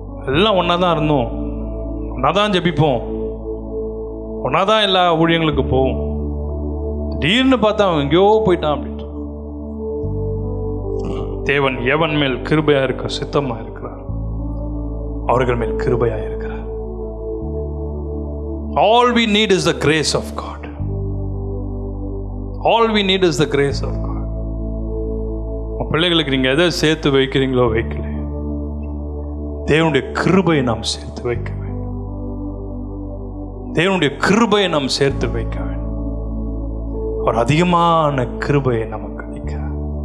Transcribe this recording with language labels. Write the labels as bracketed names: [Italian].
[Tamil] எல்லாம் ஒன்னா தான் இருந்தோம், ஒன்னா தான் ஜெபிப்போம், ஒன்னா தான் எல்லா ஊழியங்களுக்கு போவோம். திடீர்னு பார்த்தா அவன் எங்கேயோ போயிட்டான் அப்படின்ட்டு. தேவன் எவன் மேல் கிருபையா இருக்க சித்தமா இருக்கிறார் அவர்கள் மேல் கிருபையா இருக்கிறார். [English] All we need is the grace of God. All we need is the grace of God. [Tamil] பிள்ளைகளுக்கு நீங்க எதை சேர்த்து வைக்கிறீங்களோ வைக்கல, தேவனுடைய கிருபையை நாம் சேர்த்து வைக்க வேண்டும். தேவனுடைய கிருபையை நாம் சேர்த்து வைக்க வேண்டும். அவர் அதிகமான கிருபையை நமக்கு அளிக்கிறார்.